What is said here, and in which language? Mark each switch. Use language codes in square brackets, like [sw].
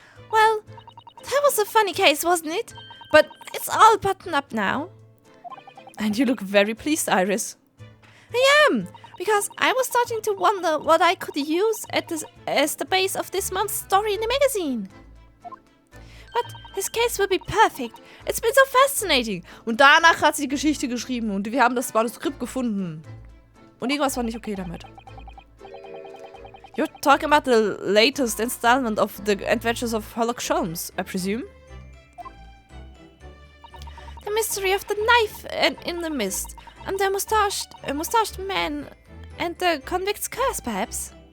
[en] Well, that was a funny case, wasn't it? But it's all buttoned up now. And you look very pleased, Iris. I am, because I was starting to wonder what I could use as the base of this month's story in the magazine. But this case will be perfect. It's been so fascinating. [de] Und danach hat sie die Geschichte geschrieben und wir haben das Manuskript gefunden. Und irgendwas war nicht okay damit. [en] You're talking about the latest installment of The Adventures of Sherlock Holmes, I presume? The mystery of the knife in the mist, and the mustached man, and the convict's curse, perhaps?